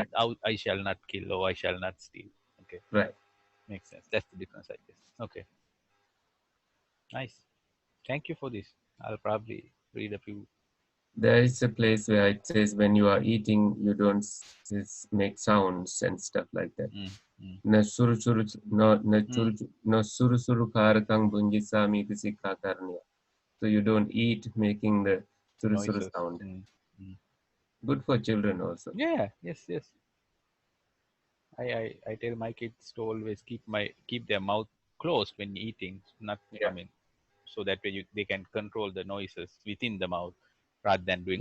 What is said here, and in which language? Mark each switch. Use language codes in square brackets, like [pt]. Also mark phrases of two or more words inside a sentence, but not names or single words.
[en] I shall not kill or I shall not steal. Okay, right. makes sense. That's the difference, I guess. Okay, nice. Thank you for this. I'll probably read a few. There is a place where it says when you are eating, you don't make sounds and stuff like that. Mm, mm, [pi] Na suru suru na mm. suru suru karakang bunjisami Sikha Karaniya. [en] So you don't eat making the [pi] suru suru [en] Noises. sound. Mm, mm. Good for children also. Yeah. Yes. Yes. I tell my kids to always keep their mouth closed when eating. Not. I Yeah, mean, so that way they can control the noises within the mouth rather than doing